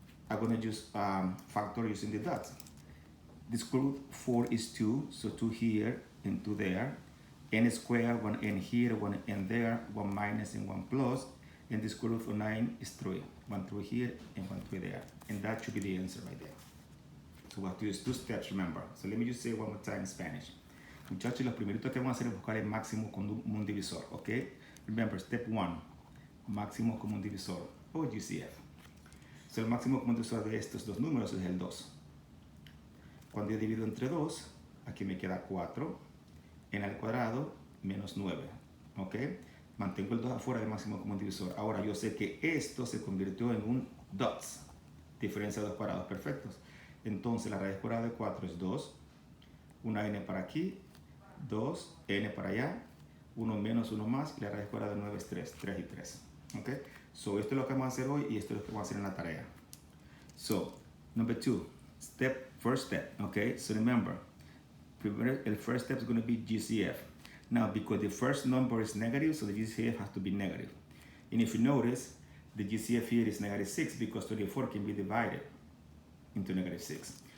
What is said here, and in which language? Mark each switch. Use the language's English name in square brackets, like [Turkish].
[English] I'm going to just factor using the dots. The square root 4 is 2, so 2 here and 2 there. N squared, 1 n here, 1 n there, 1 minus and 1 plus. And the square root of 9 is 3. 1 through here and 1 through there. And that should be the answer right there. So we have to use 2 steps, remember. So let me just say it one more time in Spanish. [Spanish] Muchachos, lo primerito que vamos a hacer es buscar el máximo común divisor, ¿ok? [English] Remember, step 1, [Spanish] máximo común divisor, o GCF. So el máximo común divisor de estos dos números es el 2. Cuando yo divido entre 2, aquí me queda 4, n al cuadrado menos 9, ¿ok? Mantengo el 2 afuera del máximo común divisor. Ahora yo sé que esto se convirtió en un dots, diferencia de 2 cuadrados perfectos. Entonces la raíz cuadrada de 4 es 2, una n para aquí, 2, n para allá, 1 menos 1 más, y la raíz cuadrada de 9 es 3, 3 y 3. ¿Ok? So esto es lo que vamos a hacer hoy y esto es lo que vamos a hacer en la tarea. [English] So, number 2, first step, okay? So remember, the first step is going to be GCF. Now, because the first number is negative, so the GCF has to be negative. And if you notice, the GCF here is negative 6 because 24 can be divided into negative 6.